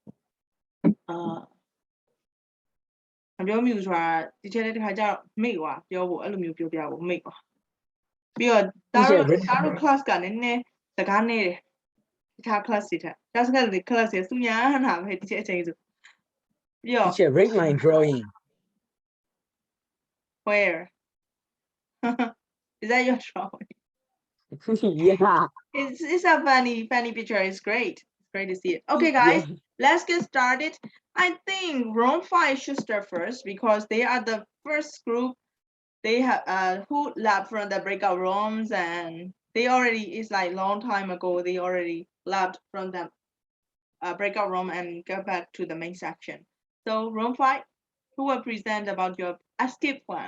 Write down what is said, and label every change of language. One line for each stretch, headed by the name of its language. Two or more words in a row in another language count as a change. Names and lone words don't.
Burmese: မပြောမိဘူးဆိုတာဒီထဲလေးတစ်ခါကျတော့မိတ်သွားပြောဖို့အဲ့လိုမျိုးပြောပြဖို့မိတ်သွားပြီးတော့တာတို့ class ကနည်းနည်းစကားနေတယ်တခြား class တွေထက်ဒါစကားတွေ class တွေသူများနာပဲဒီအချိန်ဆိုပြီးတော့
English: Teacher, rate my drawing. where is that your drawing Yeah. it's a funny picture it's great it's great to see it okay guys Yeah. let's get started I think room 5 should start first because they are the first group they have who left from the breakout rooms and they already it's like long time ago they already left from the breakout room and go back to the main section so room 5 who will present about your escape plan